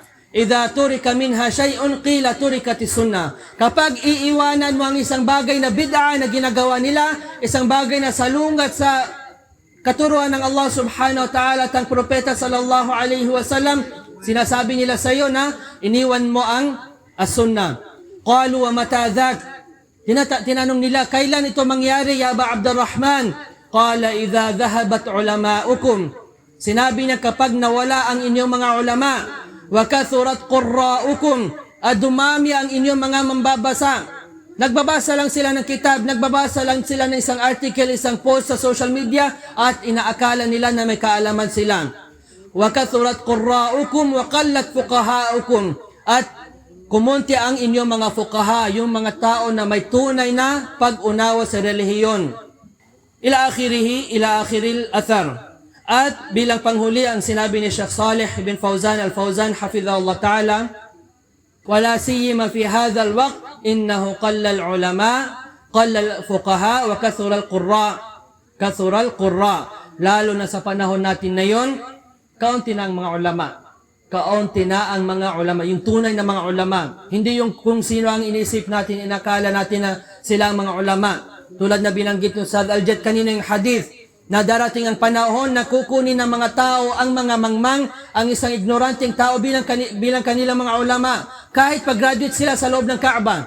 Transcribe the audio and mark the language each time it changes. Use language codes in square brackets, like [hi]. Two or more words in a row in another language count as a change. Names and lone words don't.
[ar] إذا تُرك منها شيء قيل تُركت السنة. [tl] Kapag iiwanan mo ang isang bagay na bid'a na ginagawa nila, isang bagay na salungat sa katuruan ng Allah [ar] سبحانه وتعالى [tl] at ang propeta [ar] صلى الله عليه وسلم, [tl] sinasabi nila sa iyo na iniwan mo ang as-sunnah. [ar] قالوا ومتى ذاك. [tl] Tinanong nila, kailan ito mangyari ya Aba Abdurrahman? [ar] قال إذا ذهبت علماؤكم. [tl] Sinabi niya, kapag nawala ang inyong mga ulama, [ar] وكثرت قراؤكم, [tl] at dumami ang inyong mga mambabasa. Nagbabasa lang sila ng kitab, nagbabasa lang sila ng isang article, isang post sa [en] social media, [tl] at inaakala nila na may kaalaman sila. [ar] وكثرت قراؤكم وقلت فقهاؤكم, [tl] at kumunti ang inyong mga fuqaha, yung mga tao na may tunay na pag-unawa sa relihiyon. [ar] إلى آخر الأثر. [tl] At bilang panghuli, ang sinabi ni [ar] Sheikh Salih ibn Fawzan al-Fawzan حفظه الله تعالى، ولا سيما في هذا الوقت أنه قل العلماء، قل الفقهاء وكثر القراء. [tl] Lalo na sa panahon natin na yon, kaunti na ang mga ulama. Kaunti na ang mga ulama, yung tunay na mga ulama. Hindi yung kung sino ang inisip natin, inakala natin na sila ang mga ulama. Tulad na binanggit ng Ustadh Al-Jad kanina yung hadith, na darating ang panahon na kukunin ng mga tao ang mga mangmang, ang isang ignoranteng tao bilang kanilang mga ulama, kahit pag-graduate sila sa loob ng Kaaba.